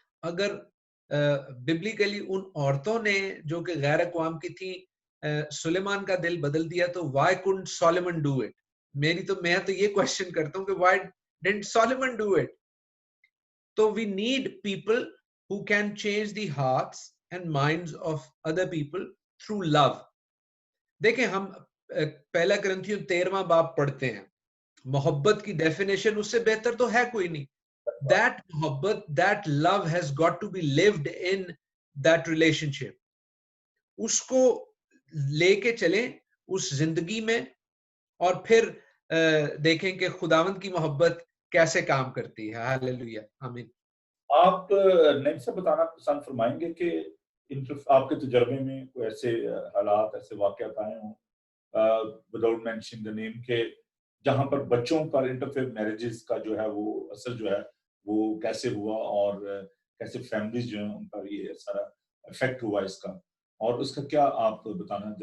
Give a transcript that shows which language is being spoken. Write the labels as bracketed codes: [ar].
[ur] اگر ببلیکلی ان عورتوں نے جو کہ غیر اقوام کی تھیں سلیمان کا دل بدل دیا، [en] تو why couldn't Solomon do it؟ [ur] میں تو یہ کوشچن کرتا ہوں کہ [en] Why didn't Solomon do it؟ تو we need people who can change the hearts and minds of other people through love. [ur] دیکھیں ہم پہلا کرنتھیوں 13واں باب پڑھتے ہیں، محبت کی ڈیفینیشن اس سے بہتر تو ہے کوئی نہیں. [en] That محبت, that love has got to be lived in that relationship. [ur] اس کو لے کے چلیں اس زندگی میں، اور پھر دیکھیں کہ خداوند کی محبت کیسے کام کرتی ہے. ہاللیلویہ، آمین. آپ نیم سے بتانا پسند فرمائیں گے کہ آپ کے تجربے میں کوئی ایسے حالات، ایسے واقعات آئے ہوں [en] without mentioning the name, [ur] کہ جہاں پر بچوں پر انٹرفیئر میرجز کا جو ہے وہ اثر جو ہے وہ کیسے ہوا، اور کیسے فیملیز جو ہیں ان پر یہ سارا افیکٹ ہوا اس کا، اور اس کا کیا آپ بتانا.